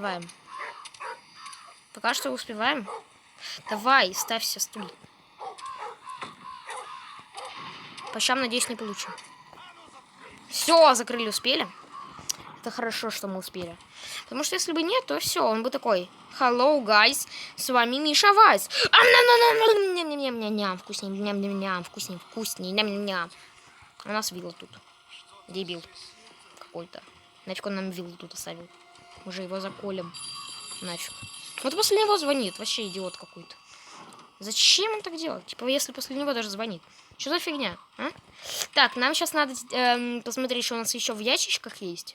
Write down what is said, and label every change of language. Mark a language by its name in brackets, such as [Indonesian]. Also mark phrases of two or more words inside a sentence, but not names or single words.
[Russian] Пока что успеваем. Давай, ставься стул. По щам, надеюсь, не получим. Все, закрыли, успели. Это хорошо, что мы успели. Потому что если бы нет, то все, он бы такой. [English] Hello, guys, [Russian] с вами Миша Вайс. Ням-ням-ням-ням-ням, вкусней, ням-ням-ням, вкусней, ням-ням-ням. У нас вилла тут. Дебил какой-то. Нафиг он нам виллу тут оставил. Мы же его заколем. Нафиг. Вот после него звонит. Вообще идиот какой-то. Зачем он так делает? Типа, если после него даже звонит. Что за фигня, а? Так, нам сейчас надо посмотреть, что у нас еще в ящичках есть.